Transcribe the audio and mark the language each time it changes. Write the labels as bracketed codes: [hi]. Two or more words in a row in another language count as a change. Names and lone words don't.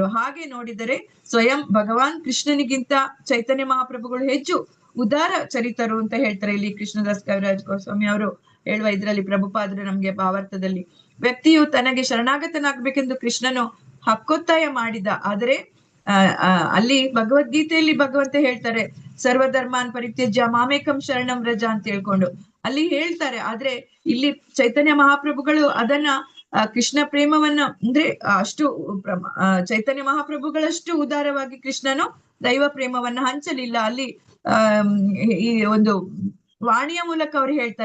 [kn] ಹಾಗೆ ನೋಡಿದರೆ ಸ್ವಯಂ ಭಗವಾನ್ ಕೃಷ್ಣನಿಗಿಂತ ಚೈತನ್ಯ ಮಹಾಪ್ರಭುಗಳು ಹೆಚ್ಚು ಉದಾರ ಚರಿತರು ಅಂತ ಹೇಳ್ತಾರೆ ಇಲ್ಲಿ ಕೃಷ್ಣದಾಸ್ ಕವಿರಾಜ್ ಗೋಸ್ವಾಮಿ ಅವರು ಹೇಳುವ ಇದ್ರಲ್ಲಿ ಪ್ರಭುಪಾದರು ನಮ್ಗೆ ಭಾವಾರ್ಥದಲ್ಲಿ. ವ್ಯಕ್ತಿಯು ತನಗೆ ಶರಣಾಗತನಾಗ್ಬೇಕೆಂದು ಕೃಷ್ಣನು ಹಕ್ಕೊತ್ತಾಯ ಮಾಡಿದ. ಆದರೆ ಅಲ್ಲಿ ಭಗವದ್ಗೀತೆಯಲ್ಲಿ ಭಗವಂತ ಹೇಳ್ತಾರೆ [sa] ಸರ್ವಧರ್ಮಾನ್ ಪರಿತ್ಯಜ್ಯ ಮಾಮೇಕಂ ಶರಣಂ ವ್ರಜ [kn] ಅಂತ ಹೇಳ್ಕೊಂಡು ಅಲ್ಲಿ ಹೇಳ್ತಾರೆ. ಆದ್ರೆ ಇಲ್ಲಿ ಚೈತನ್ಯ ಮಹಾಪ್ರಭುಗಳು ಅದನ್ನ ಕೃಷ್ಣ ಪ್ರೇಮವನ್ನ ಅಂದ್ರೆ ಅಷ್ಟು ಚೈತನ್ಯ ಮಹಾಪ್ರಭುಗಳಷ್ಟು ಉದಾರವಾಗಿ ಕೃಷ್ಣನು ದೈವ ಪ್ರೇಮವನ್ನ ಹಂಚಲಿಲ್ಲ. ಅಲ್ಲಿ ಈ ಒಂದು ವಾಣಿಯ ಮೂಲಕ ಅವ್ರು ಹೇಳ್ತಾರೆ.